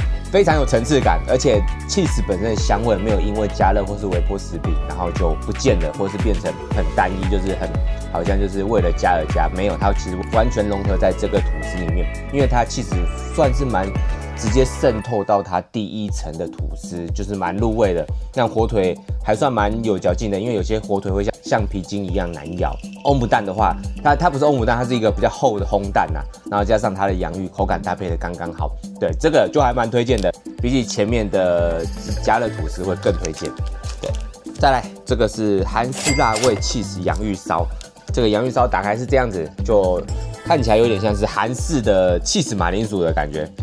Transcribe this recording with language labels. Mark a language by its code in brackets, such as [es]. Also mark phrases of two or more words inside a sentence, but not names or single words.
[zh] 非常有层次感，而且起司本身的香味没有因为加热或是微波食品，然后就不見了，或是變成很單一，就是好像就是為了加而加，沒有，它其實完全融合在這個吐司裡面，因為它起司算是蠻直接滲透到它第一層的吐司，就是蠻入味的。那火腿還算蠻有嚼勁的，因為有些火腿會像橡皮筋一樣難咬。歐姆蛋的話，它不是歐姆蛋，它是一個比較厚的烘蛋吶，然後加上它的洋芋，口感搭配的剛剛好。對，這個就還蠻推薦的，比起前面的加熱吐司會更推薦。對，再來這個是韓式辣味起司洋芋燒，這個洋芋燒打開是這樣子，就看起來有點像是韓式的起司馬鈴薯的感覺。